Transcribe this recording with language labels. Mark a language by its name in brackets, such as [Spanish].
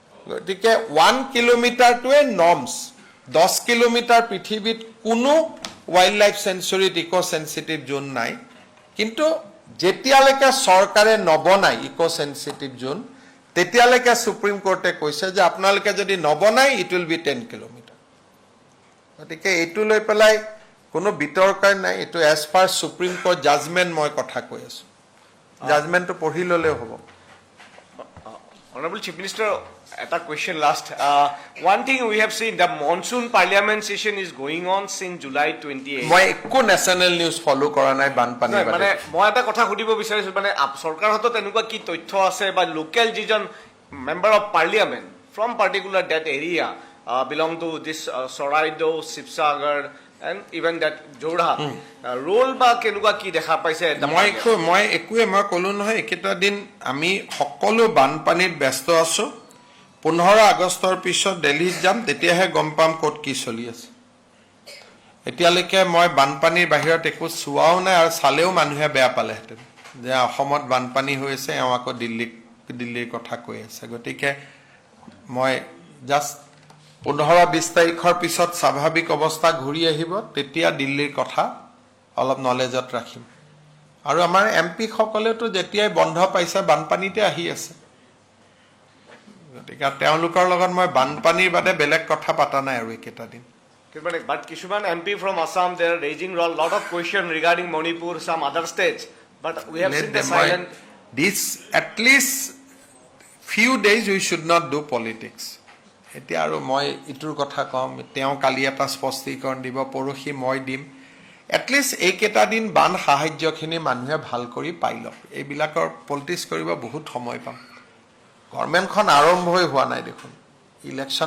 [Assamese] গতিকে 1 কিলোমিটাৰটোৱে norms. 10 kilometre পৃথিৱীত কোনো ৱাইল্ড লাইফ চেঞ্চুৰীত ইকো-চেনচিটিভ জোন নাই, কিন্তু যেতিয়ালৈকে চৰকাৰে নবনায় ইকো-চেনচিটিভ জোন তেতিয়ালৈকে সুপ্ৰিম কোৰ্টে কৈছে যে আপোনালোকে যদি নবনায় [English] it will be [Assamese] 10 কিলোমিটাৰ। গতিকে এইটো লৈ পেলাই কোনো বিতৰ্কই নাই, এইটো [English] as per supreme court judgment [Assamese] মই কথা কৈ আছোঁ, জাজমেণ্টটো পঢ়ি ল'লেও হ'ব। [English] Honorable Chief Minister, a question last. One thing we have seen, the monsoon parliament session is going on since July 28. [Assamese] মই একো নেশ্যনেল নিউজ ফলো কৰা নাই বানপানী মানে মই এটা কথা সুধিব বিচাৰিছো, মানে চৰকাৰৰ হাতত এনেকুৱা কি তথ্য আছে বা লোকেল যিজন [English] member of parliament from particular that area belong to this [Assamese] Charaideo, Sivasagar [English] and even that Jorhat role [Assamese] বা কেনেকুৱা কি দেখা পাইছে? মই একোৱে মই ক'লো নহয়, একেটা দিন আমি সকলো বানপানীত ব্যস্ত আছো। 15 আগষ্টৰ পিছত দিল্লীত যাম, তেতিয়াহে গম পাম ক'ত কি চলি আছে। এতিয়ালৈকে মই বানপানীৰ বাহিৰত একো চোৱাও নাই, আৰু চালেও মানুহে বেয়া পালেহেঁতেন যে অসমত বানপানী হৈ আছে, এওঁ আকৌ দিল্লীৰ কথা কৈ আছে। গতিকে মই জাষ্ট 15-20 তাৰিখৰ পিছত স্বাভাৱিক অৱস্থা ঘূৰি আহিব, তেতিয়া দিল্লীৰ কথা অলপ নলেজত ৰাখিম। আৰু আমাৰ MP সকলেতো যেতিয়াই বন্ধ পাইছে বানপানীতে আহি আছে, গতিকে তেওঁলোকৰ লগত মই বানপানীৰ বাদে বেলেগ কথা পতা নাই আৰু একেটা দিন। [English] But কিছুমান MP from Assam, they are raising a lot of questions regarding Manipur, some other states. But we have seen the silent. This at least few days we should not do politics. [Assamese] এতিয়া আৰু মই ইটোৰ কথা কম, তেওঁ কালি এটা স্পষ্টীকৰণ দিব, পৰহি মই দিম। এটলিষ্ট এইকেইটা দিন বান সাহায্যখিনি মানুহে ভাল কৰি পাই লওক, এইবিলাকৰ পলিটিক্স কৰিব বহুত সময় পাম। গভৰ্ণমেণ্টখন আৰম্ভই হোৱা নাই দেখোন, ইলেকশ্যন আছে 2031-ত, বহুত দিন আছে ৰাজনীতি কৰাৰ কাৰণে। হ'ব।